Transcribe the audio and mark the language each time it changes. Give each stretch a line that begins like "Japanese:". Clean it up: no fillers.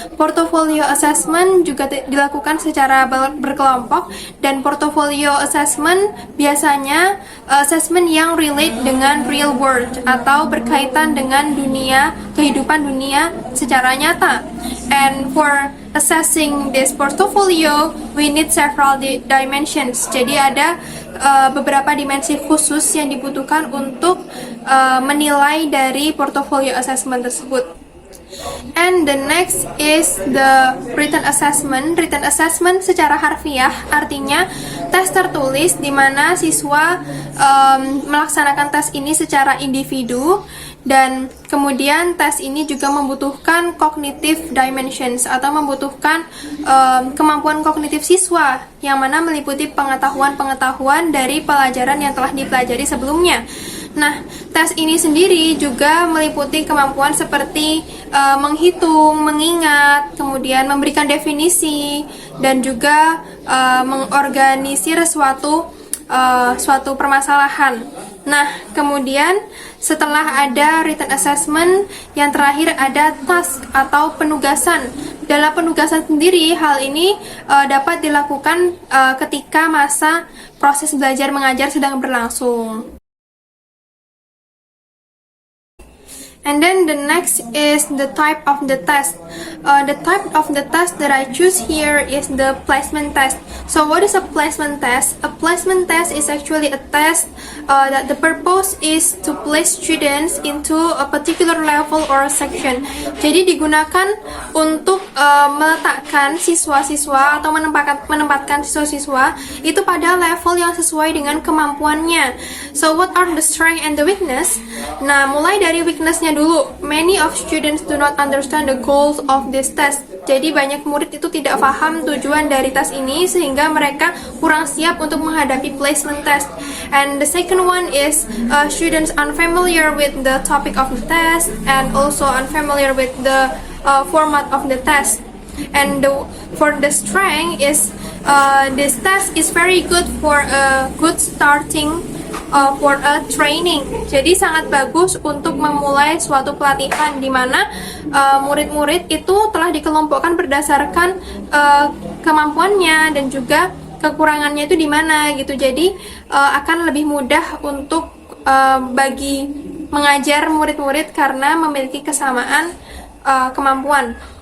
Indonesian: Portfolio assessment juga dilakukan secara berkelompok, dan portfolio assessment biasanya assessment yang
English: relate
Indonesian: dengan
English: real world
Indonesian: atau berkaitan dengan kehidupan dunia secara nyata.
English: And for assessing this portfolio, we need several dimensions.
Indonesian: Jadi ada beberapa dimensi khusus yang dibutuhkan untuk menilai dari portfolio assessment tersebut.
English: And the next is the written assessment.
Indonesian: Written assessment secara harfiah artinya tes tertulis di mana siswa melaksanakan tes ini secara individu, dan kemudian tes ini juga membutuhkan
English: cognitive dimensions
Indonesian: atau membutuhkan kemampuan kognitif siswa yang mana meliputi pengetahuan-pengetahuan dari pelajaran yang telah dipelajari sebelumnya. Nah, tes ini sendiri juga meliputi kemampuan seperti menghitung, mengingat, kemudian memberikan definisi, dan juga mengorganisir suatu permasalahan. Nah, kemudian setelah ada written assessment, yang terakhir ada task atau penugasan. Dalam penugasan sendiri, hal ini dapat dilakukan ketika masa proses belajar mengajar sedang berlangsung.
English: And then the next is the type of the test. The type of the test that I choose here is the placement test. So what is a placement test? A placement test is actually a test that the purpose is to place students into a particular level or section.
Indonesian: Jadi digunakan untuk meletakkan siswa-siswa atau menempatkan siswa-siswa itu pada level yang sesuai dengan kemampuannya.
English: So what are the strength and the weakness?
Indonesian: Nah, mulai dari weaknessnya dulu.
English: Many of students do not understand the goals of this test.
Indonesian: Jadi banyak murid itu tidak paham tujuan dari tes ini sehingga mereka kurang siap untuk menghadapi placement test.
English: And the second one is students unfamiliar with the topic of the test and also unfamiliar with the format of the test. And for the strength is this test is very good for a good starting for a training.
Indonesian: Jadi sangat bagus untuk memulai suatu pelatihan di mana murid-murid itu telah dikelompokkan berdasarkan kemampuannya dan juga kekurangannya itu di mana gitu. Jadi akan lebih mudah untuk bagi mengajar murid-murid karena memiliki kesamaan kemampuan.